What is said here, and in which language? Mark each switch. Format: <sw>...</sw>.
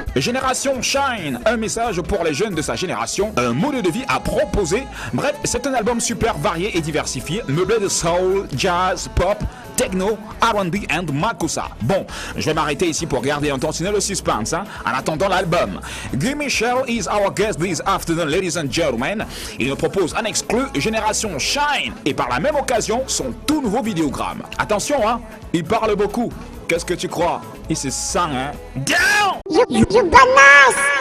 <fr>Génération Shine, un message pour les jeunes de sa génération, un mode de vie à proposer. Bref, c'est un album super varié et diversifié, meublé de soul, jazz, pop, techno, R&B and makossa. Bon, je vais m'arrêter ici pour garder un tantinet le suspense, hein, en attendant l'album.</fr> <en>Guy Michel is our guest this afternoon, ladies and gentlemen.</en> <fr>Il nous propose un exclu Génération Shine et par la même occasion son tout nouveau vidéogramme. Attention, hein, il parle beaucoup. Qu'est-ce que tu crois? Il se sent, hein? Down!</fr> <en>You bananas.</en>